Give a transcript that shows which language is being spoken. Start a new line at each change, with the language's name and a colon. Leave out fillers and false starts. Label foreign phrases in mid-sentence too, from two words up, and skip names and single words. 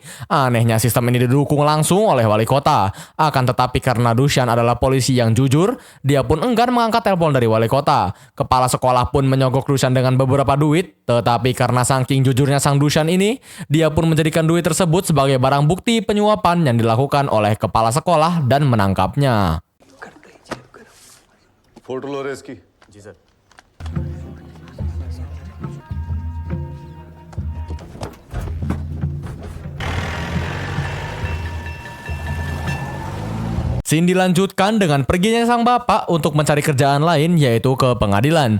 Indonesian: Anehnya sistem ini didukung langsung oleh wali kota. Akan tetapi karena Dushan adalah polisi yang jujur, dia pun enggan mengangkat telepon dari wali kota. Kepala sekolah pun menyogok Dushan dengan beberapa duit, tetapi karena saking jujurnya sang Dushan ini, dia pun menjadikan duit tersebut sebagai barang bukti penyuapan yang dilakukan oleh kepala sekolah dan menangkapnya.
Hindi: फोटो लो रे इसकी जी सर
Indonesian: Scene dilanjutkan dengan perginya sang bapak untuk mencari kerjaan lain, yaitu ke pengadilan.